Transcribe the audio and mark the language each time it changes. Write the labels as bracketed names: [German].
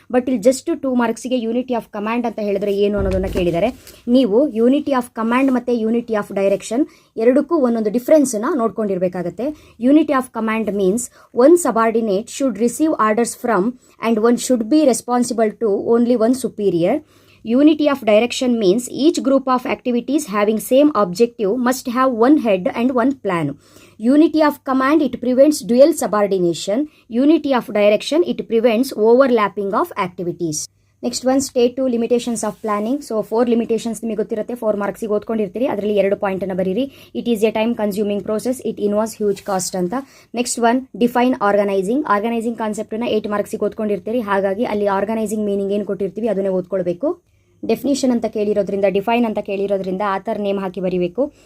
[Kannada] But ಇಲ್ಲಿ just 2 ಮಾರ್ಕ್ಸಿಗೆ unity of command ಅಂತ ಹೇಳಿದ್ರೆ ಏನು ಅನ್ನೋದನ್ನ ಕೇಳಿದ್ದಾರೆ. ನೀವು ಯೂನಿಟಿ ಆಫ್ ಕಮಾಂಡ್ ಮತ್ತು ಯೂನಿಟಿ ಆಫ್ ಡೈರೆಕ್ಷನ್ ಎರಡಕ್ಕೂ ಒಂದೊಂದು ಡಿಫ್ರೆನ್ಸ್ನ ನೋಡ್ಕೊಂಡಿರಬೇಕಾಗತ್ತೆ. [English] Unity of command means one subordinate should receive orders from and one should be responsible to only one superior. Unity of direction means each group of activities having same objective must have one head and one plan. Unity of command, it prevents dual subordination. Unity of direction, it prevents overlapping of activities. Next one, state 2 limitations of planning. So 4 limitations [Kannada] ನಿಮಗೆ ಗೊತ್ತಿರುತ್ತೆ, 4 ಮಾರ್ಕ್ಸಿಗೆ ಓದ್ಕೊಂಡಿರ್ತೀರಿ. ಅದರಲ್ಲಿ 2 ಪಾಯಿಂಟನ್ನು ಬರೀರಿ. [English] It is a time consuming process, it involves huge cost ಅಂತ. Next one, define organising. [Kannada] Organising ಕಾನ್ಸೆಪ್ಟನ್ನ 8 ಮಾರ್ಕ್ಸಿಗೆ ಓದ್ಕೊಂಡಿರ್ತೀರಿ. ಹಾಗಾಗಿ ಅಲ್ಲಿ organising meaning ಏನು ಕೊಟ್ಟಿರ್ತೀವಿ ಅದನ್ನೇ ಓದ್ಕೊಳ್ಬೇಕು. ಡೆಫಿನಿಷನ್ ಅಂತ ಕೇಳಿರೋದ್ರಿಂದ, ಡಿಫೈನ್ ಅಂತ ಕೇಳಿರೋದ್ರಿಂದ ಆಥರ್ ನೇಮ್ ಹಾಕಿ ಬರೀಬೇಕು.